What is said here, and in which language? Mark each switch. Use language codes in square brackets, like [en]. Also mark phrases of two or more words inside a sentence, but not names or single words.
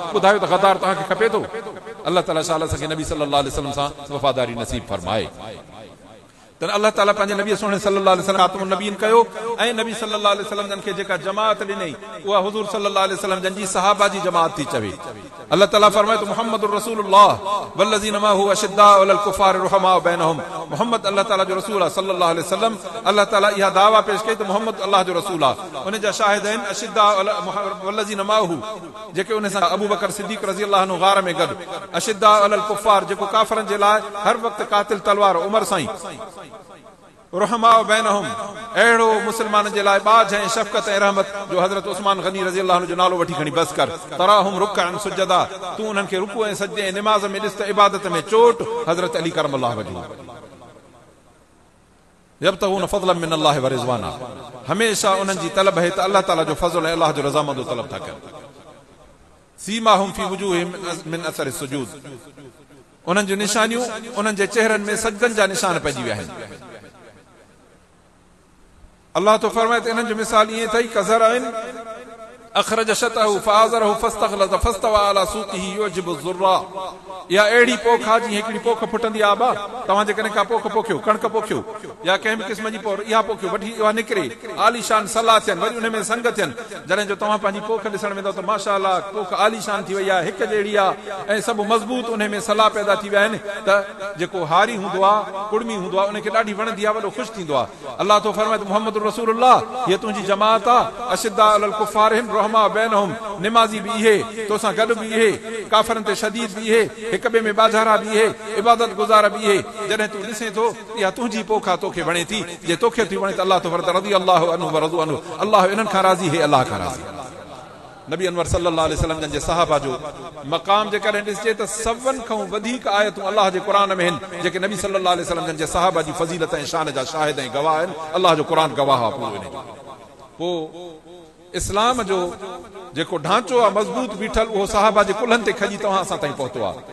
[sd] ॿुधायो त गद्दार तव्हांखे खपे थो? अल्लाह ताला शाला सके नबी [ar] صلى الله عليه وسلم [sd] सां वफ़ादारी नसीब फरमाए। त अल्लाह ताला पंहिंजे नबी सोने [ar] صلى الله عليه وسلم خاتم النبيين [sd] कयो, ऐं नबी [ar] صلى الله عليه وسلم [sd] जन खे जेका जमात ॾिनई उहा हुज़ूर [ar] صلى الله عليه وسلم [sd] जन जी सहाबा जी जमात थी चवे। अल्लाह ताला फरमाए त [ar] محمد رسول الله والذين معه أشداء على الكفار رحماء بينهم, [sd] मोहम्मद अल्लाह ताला जो रसूल आहे [ar] صلى الله عليه وسلم. [sd] अल्लाह ताला इहा दावा पेश कई त मोहम्मद अल्लाह जो रसूल आहे। उन जा शाहिद आहिनि [ar] أشداء والذين معه, [sd] जेके उन सां अबू बकर सिद्दीक़ [ar] رضي الله عنه [sd] गार में गॾु, [ar] أشداء على الكفار, [sd] जेको काफ़रनि जे लाइ हर वक़्तु कातिल तलवार उमर साईं, [ar] رحماء بينهم, [sd] अहिड़ो मुस्लमाननि जे लाइ बाज ऐं शफ़क़त ऐं रहमत जो हज़रत उस्मान गनी [ar] رضي الله [sd] जो नालो वठी खणी बस कर। [ar] تراهم ركعا سجدا, [sd] तूं उन्हनि खे रुकू ऐं सजदे ऐं निमाज़ में ॾिस त इबादत में चोट हज़रत अली [ar] كرم الله وجهه. يبتغون فضلا من الله ورضوانا, [sd] हमेशा उन्हनि जी तलब है त अल्लाह ताला जो फज़ल ऐं अल्लाह जो रज़ामंद तलब था कनि। [ar] سيماهم في وجوههم من أثر السجود, [sd] उन्हनि जूं निशानियूं उन्हनि जे चेहरनि में सजदनि जा निशान पइजी विया आहिनि। अल्लाह तो फरमाए त इन्हनि जो मिसाल ईअं अथई [ar] كزرع أخرج شطأه فآزره فاستغلظ فاستوى على سوقه يعجب الزراع, [sd] या अहिड़ी पोख आहे जीअं हिकिड़ी पोख फुटंदी आहे। बा तव्हां जेकॾहिं का पोख पोखियो, कणक पोखियो या कंहिं बि क़िस्म जी पोख इहा पोखियो, वठी इहा निकिरे आलीशान सलाह थियनि, वरी उन में संग थियनि, जॾहिं जो तव्हां पंहिंजी पोख ॾिसण वेंदव त माशाअल्लाह पोख आलीशान थी वई आहे, हिकु जहिड़ी आहे ऐं सभु मज़बूत उन में सलाह पैदा थी विया आहिनि, त जेको हारी हूंदो आहे, कुड़मी हूंदो आहे, उनखे ॾाढी वणंदी आहे, वॾो ख़ुशि थींदो आहे। अल्लाह तो फरमाए त [ar] محمد رسول الله, [sd] हीअ तुंहिंजी जमात आहे, [ar] أشداء على الكفار رحماء بينهم, [sd] निमाज़ी बि इहे, तोसां गॾु बि इहे, काफ़रनि ते शदीद बि इहे, हिक ॿिए में बाज़ारा बि इहे, इबादत गुज़ार बि इहे। जॾहिं तूं ॾिसे थो इहा तुंहिंजी पोखा तोखे वणे थी, जे तोखे थी वणे त अल्लाह तो फरमाए [ar] رضي الله عنه ورضوا عنه, [sd] अल्लाह इन्हनि खां राज़ी है, अल्लाह खां राज़ी। नबी अनवर [ar] صلى الله عليه وسلم [sd] जन जे सहाबा जो मक़ाम जेकॾहिं ॾिसजे त सभनि खां वधीक आयतूं अल्लाह जे क़ुर में आहिनि, जेके नबी [ar] صلى الله عليه وسلم [sd] जन जे सहाबा जी फज़ीलत ऐं शान जा शाहिद ऐं गवाह आहिनि। अल्लाह जो क़ुर गवाह आहे पूरो इन जो। पोइ इस्लाम जो जेको ढांचो आहे मज़बूत बीठल, उहो सहाबा जे कुल्हनि ते खजी तव्हां असां ताईं पहुतो आहे।